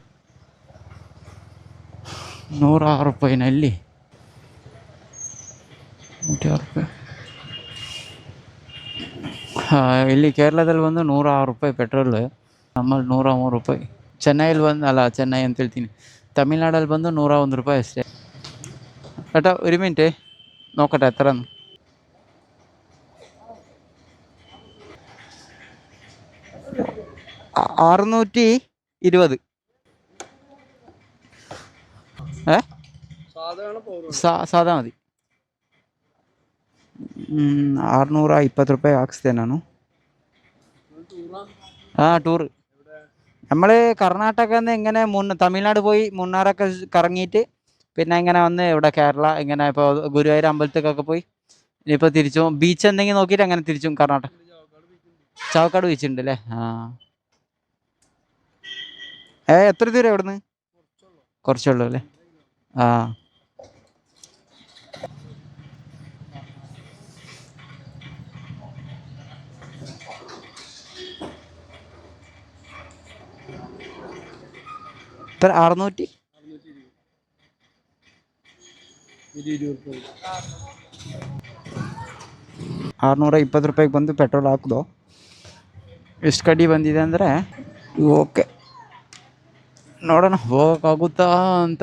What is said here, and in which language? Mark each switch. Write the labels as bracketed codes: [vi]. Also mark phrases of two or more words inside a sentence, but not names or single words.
[kn] 106 ರೂಪಾಯಿನ ಇಲ್ಲಿ 106 ರೂಪಾಯಿ. ಇಲ್ಲಿ ಕೇರಳದಲ್ಲಿ ಬಂದು 106 ರೂಪಾಯಿ ಪೆಟ್ರೋಲ್, ನಮ್ಮಲ್ಲಿ 103 ರೂಪಾಯಿ. ಚೆನ್ನೈಯಲ್ಲಿ ಚೆನ್ನೈ ಅಂತ ಹೇಳ್ತೀನಿ, തമിഴ്നാടಲ್ಲಿ ಬಂದು 101 ರೂಪಾಯಿ ಅಷ್ಟೇ. [ml] ഏട്ടാ ഒരു മിനിറ്റ് നോക്കട്ടെ എത്ര 620. സാദാ മതി. [kn] 620 ರೂಪಾಯಿ ಹಾಕ್ಸ್ದೆ ನಾನು. [ml] ടൂറ് നമ്മൾ കർണാടകന്ന് എങ്ങനെ തമിഴ്നാട് പോയി മുന്നാറൊക്കെ കറങ്ങിയിട്ട് പിന്നെ ഇങ്ങനെ വന്ന് ഇവിടെ കേരള ഇങ്ങനെ ഇപ്പോൾ ഗുരുവായൂർ അമ്പലത്തേക്കൊക്കെ പോയി ഇനിയിപ്പോൾ തിരിച്ചും ബീച്ച് എന്തെങ്കിലും നോക്കിയിട്ട് അങ്ങനെ തിരിച്ചും കർണാടക. ചാവക്കാട് ബീച്ച് ഉണ്ട് അല്ലേ? എത്ര ദൂരം എവിടുന്ന്? കുറച്ചുള്ളൂ അല്ലേ? എത്ര? [kn] 620 ರೂಪಾಯಿಗೆ ಬಂದು ಪೆಟ್ರೋಲ್ ಹಾಕಿದೋ. ಎಷ್ಟು ಕಡಿ ಬಂದಿದೆ ಅಂದರೆ ಓಕೆ, ನೋಡೋಣ ಹೋಗೋಕ್ಕಾಗುತ್ತಾ ಅಂತ.